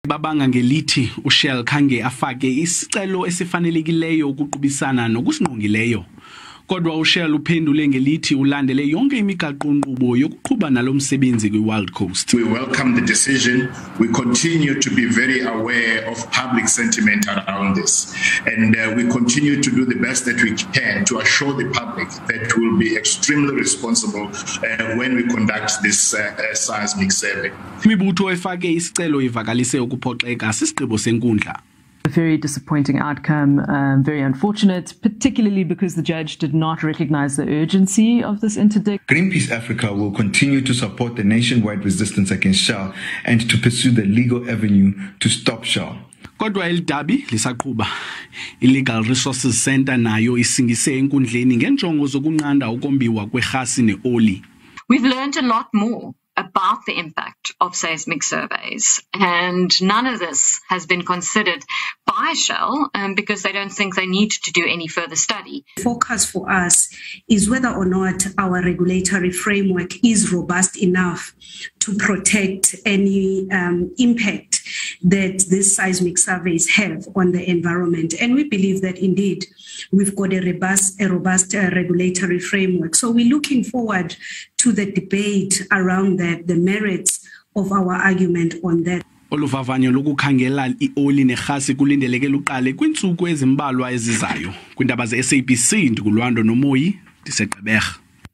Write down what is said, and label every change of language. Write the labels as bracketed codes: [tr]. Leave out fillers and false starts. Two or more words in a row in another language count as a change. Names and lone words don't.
[xh] Babanga ngelithi uShell khange afake isicelo esifanelekileyo ukuqubisana nokusinqongileyo. Kodwa uShell uphendule ngelithi ulandele yonke imigaqo-nkqubo yokuqhuba nalo msebenzi kwi-Wild Coast. [en] We welcome the decision. We continue to be very aware of public sentiment around this. And we continue to do the best that we can to assure the public that we'll be extremely responsible when we conduct this seismic survey. [xh] Imibutho efake isicelo ivakalise ukuphoxeka sisigqibo senkundla. [en] A very disappointing outcome, very unfortunate, particularly because the judge did not recognize the urgency of this interdict. Greenpeace Africa will continue to support the nationwide resistance against Shell and to pursue the legal avenue to stop Shell. [xh] Kodwa elidabi lisaqhuba. Illegal Resources Center nayo isingise enkundleni ngenjongo zokunqanda ukombiwa kwerhasi neoli. [en] We've learned a lot more about the impact of seismic surveys, and none of this has been considered by Shell because they don't think they need to do any further study. The focus for us is whether or not our regulatory framework is robust enough to protect any impact that these seismic surveys have on the environment. And we believe that indeed we've got a robust regulatory framework. So we're looking forward to the debate around that, the merits of our argument on that. [xh] Oluvavanyo lokukhangela ioli nerhasi kulindeleke luqale kwintsuku ezimbalwa ezizayo. Kwindaba ze SABC ndikulwando nomoyi ndiseGqeberha.